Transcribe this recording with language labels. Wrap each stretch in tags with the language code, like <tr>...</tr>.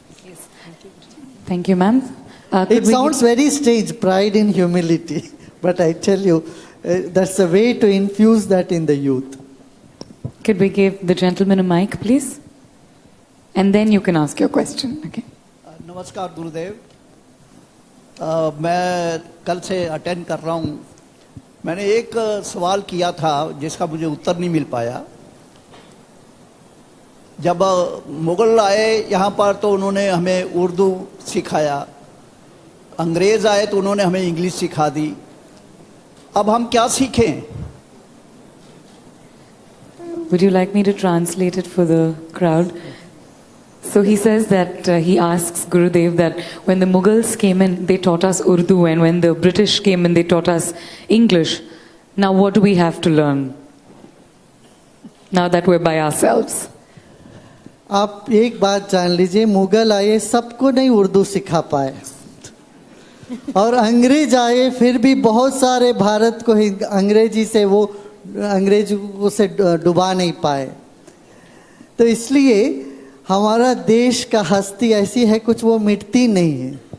<en>Yes. Thank you. Thank you, ma'am. It sounds very strange, pride in humility. But I tell you, that's a way to infuse that in the youth. Could we give the gentleman a mic, please? And then you can ask your question. Okay.</en> <hi>नमस्कार गुरुदेव, मैं कल से attend कर रहा हूँ. मैंने एक सवाल किया था जिसका मुझे उत्तर नहीं मिल पाया. जब मुगल आए यहाँ पर तो उन्होंने हमें उर्दू सिखाया, अंग्रेज़ आए तो उन्होंने हमें इंग्लिश सिखा दी. अब हम क्या सीखें?</hi> <en>Would you like me to translate it for the crowd? So he says that he asks Gurudev that when the Mughals came in, they taught us Urdu, and when the British came in, they taught us English. Now what do we have to learn? Now that we're by ourselves.</en> <hi>आप एक बात जान लीजिए, मुगल आए सबको नहीं उर्दू सिखा पाए, और अंग्रेज आए फिर भी बहुत सारे भारत को अंग्रेजी से वो अंग्रेजों से डुबा नहीं पाए. तो इसलिए हमारा देश का हस्ती ऐसी है, कुछ वो मिटती नहीं है.</hi>